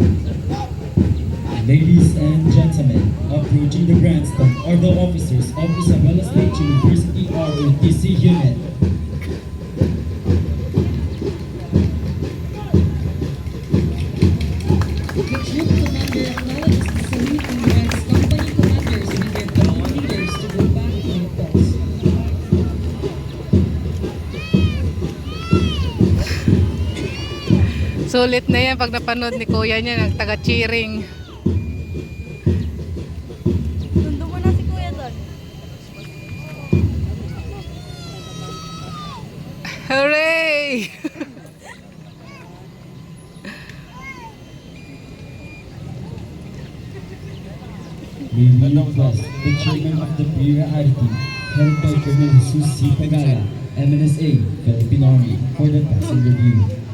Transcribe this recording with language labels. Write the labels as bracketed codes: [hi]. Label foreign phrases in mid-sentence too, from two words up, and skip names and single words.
[en] Ladies and gentlemen, approaching the grandstand are the officers of Isabela State University ROTC unit. The troop commander acknowledges the salute and directs company commanders and their company leaders to go back to their posts. [tl] Sulit na yan pag napanood ni Kuya niya ng taga-cheering. Nandun mo na si Kuya doon. [en] Hooray! May we request the chairman of the Prira Arity, headed by Colonel Jesus C. Pagala, MNSA, Philippine Army, for the passing review.